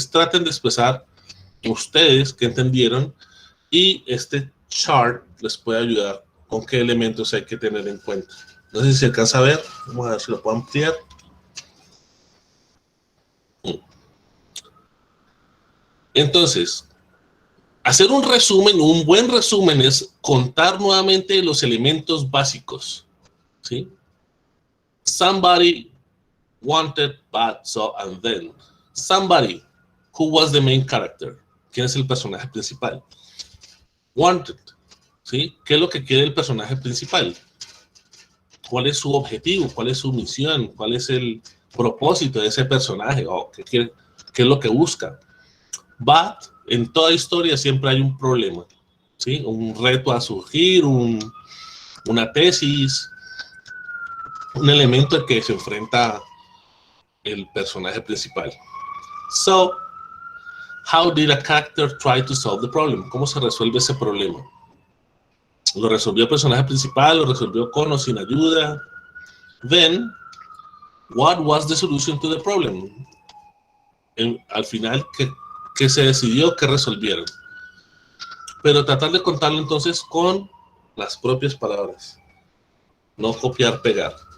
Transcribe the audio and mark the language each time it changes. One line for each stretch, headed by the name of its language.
Spanish: Traten de expresar ustedes que entendieron y este chart les puede ayudar con qué elementos hay que tener en cuenta. No sé si se alcanza a ver. Vamos a ver si lo puedo ampliar. Entonces, hacer un resumen, un buen resumen es contar nuevamente los elementos básicos, ¿sí?
English: Somebody wanted, but so, and then. Somebody, who was the main character?
Spanish: ¿Quién es el personaje principal? Wanted, ¿sí? ¿Qué es lo que quiere el personaje principal? ¿Cuál es su objetivo? ¿Cuál es su misión? ¿Cuál es el propósito de ese personaje? ¿O qué es lo que busca? But, en toda historia siempre hay un problema, ¿sí? Un reto a surgir, una tesis, un elemento al que se enfrenta el personaje principal.
English: So, how did a character try to solve the problem?
Spanish: ¿Cómo se resuelve ese problema? ¿Lo resolvió el personaje principal? ¿Lo resolvió con o sin ayuda?
English: Then, what was the solution to the problem?
Spanish: Al final, que se decidió que resolvieron. Pero tratar de contarlo entonces con las propias palabras. No copiar, pegar.